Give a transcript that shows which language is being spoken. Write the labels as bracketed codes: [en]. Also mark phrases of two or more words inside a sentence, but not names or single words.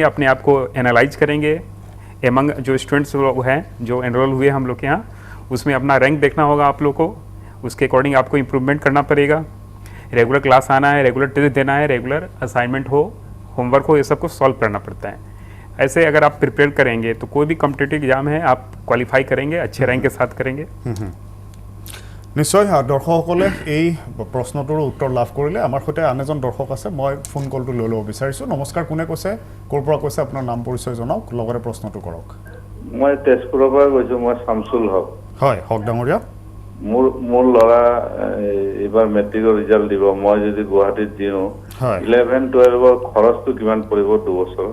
[hi] अपने आप को एनालाइज करेंगे एमंग जो स्टूडेंट्स हैं जो एनरोल हुए हम लोग के यहाँ उसमें अपना रैंक देखना होगा आप लोग को उसके अकॉर्डिंग आपको इम्प्रूवमेंट करना पड़ेगा [en] regular class [hi] आना है [en] regular test [hi] देना है [en] regular assignment [hi] हो होमवर्क हो ये सब को सॉल्व करना पड़ता है ऐसे अगर आप प्रिपेयर करेंगे तो कोई भी [en] competitive exam [hi] है आप क्वालिफाई करेंगे अच्छे रैंक के साथ करेंगे [as] निश्चय दर्शकসকলে এই প্ৰশ্নটোৰ উত্তৰ লাভ কৰিলে আমাৰ সৈতে আন এজন দৰ্শক আছে মই ফোন কলটো লৈ ল'ব বিচাৰিছোঁ নমস্কাৰ কোনে কৈছে ক'ৰ পৰা কৈছে আপোনাৰ নাম পৰিচয় জনাওক লগতে প্ৰশ্নটো কৰক মই তেজপুৰৰ পৰা কৈছোঁ মই শামসুল হক হয় হক ডাঙৰীয়া মোৰ ল'ৰা এবাৰ [en] matric result [as] দিব মই যদি গুৱাহাটীত দিওঁ 11-12ৰ খৰচটো কিমান পৰিব 2 বছৰ